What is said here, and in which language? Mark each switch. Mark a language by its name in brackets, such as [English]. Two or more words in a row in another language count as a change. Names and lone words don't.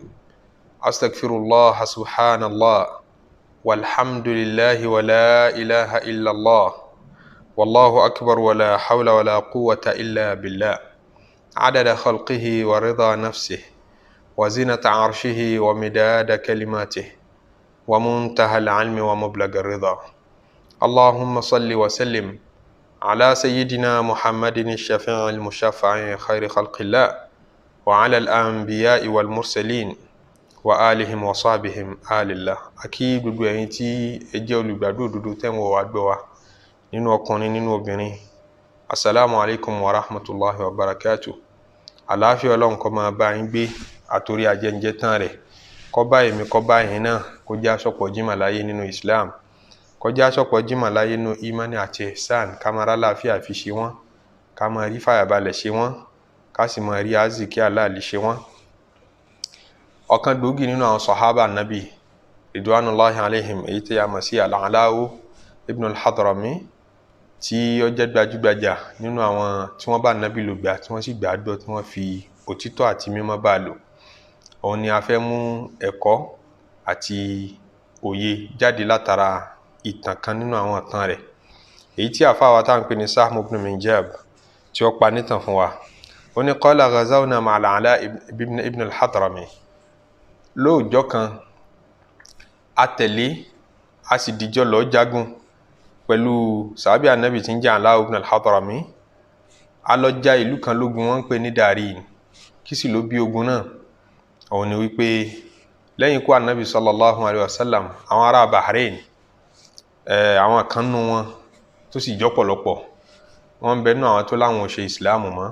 [Arabic] أستغفر الله سبحان الله والحمد لله ولا إله إلا الله والله أكبر ولا حول ولا قوة إلا بالله عدد خلقه ورضا نفسه وزنة عرشه ومداد كلماته ومنتهى العلم ومبلغ الرضا. اللهم صل وسلم على سيدنا محمد الشفيع المشفع خير خلق الله وعلى الأنبياء والمرسلين وآلهم وصحبهم آل الله. [Yoruba] Akí gbogbo ẹ̀yin tí ẹ jẹ́ olùgbàgbọ́ òdodo tẹ́ ń wò wá gbọ́ wa nínú ọkùnrin nínú obìnrin. [Arabic] السلام عليكم ورحمة الله وبركاته. [Yoruba] Àlàáfíà Ọlọ́run kó máa bá yín gbé àtòrí ajẹ́njẹ́ tán rẹ̀. Kó bá èmi kó bá yín náà kó jẹ́ àsopọ̀ jímà láyé nínú Islam. Kó jẹ́ àsopọ̀ jímà láyé nínú imani àti ihsan. Ká máa rálàáfíà fi ṣe wọ́n. Ká máa rí fàyàbalẹ̀ ṣe wọ́n. Ká sì máa rí àzìkí àlàálì ṣe wọ́n. Ọ̀kan gbòógì nínú àwọn sàhábà Nabi [Arabic] رضوان الله عليهم [Yoruba] èyí tí a mọ̀ sí al-Nur ibn al-Hadrami tí ó jẹ́ gbajúgbajà nínú àwọn tí wọ́n bá Nabi lò gbà tí wọ́n sì gbàgbọ́ tí wọ́n fi òtítọ́ àti mímọ́ bá lò. Òun ni a fẹ́ mú ẹ̀kọ́ àti òye jáde látara ìtàn kan nínú àwọn ìtàn rẹ̀ èyí tí àfáà wa tá ń pè ní Sahmu ibn Minjab tí ó pa nítàn fún wa. Ó ní [Arabic] قال غزونا مع ابن الحضرمي. [Yoruba] Lóòjọ́ kan a tẹ̀lé a sì dìjọ lọ jagun pẹ̀lú sàhábì Ànábì tí ń jẹ́ al-Nur ibn al-Hadrami. A lọ ja ìlú kan lógun wọ́n ń pè ní Darin. Kí sì ló bí ogun náà? Òun ni wípé lẹ́yìn ikú Ànábì [Arabic] صلى الله عليه وسلم [Yoruba] àwọn ará Bahrain àwọn kan nínú wọn tó sì jọ́pọ̀lọpọ̀ wọ́n ń bẹ nínú àwọn tó láwọn ò ṣe ìsìláàmù mọ́.